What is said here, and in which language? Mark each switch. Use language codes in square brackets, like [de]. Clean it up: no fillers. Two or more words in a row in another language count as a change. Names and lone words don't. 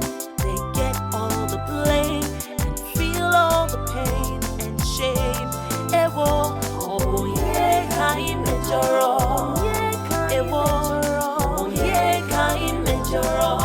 [en] They get all the blame and feel all the pain and shame. [ig] Ewo, onye kai mejoro. Ewo, onye kai mejoro.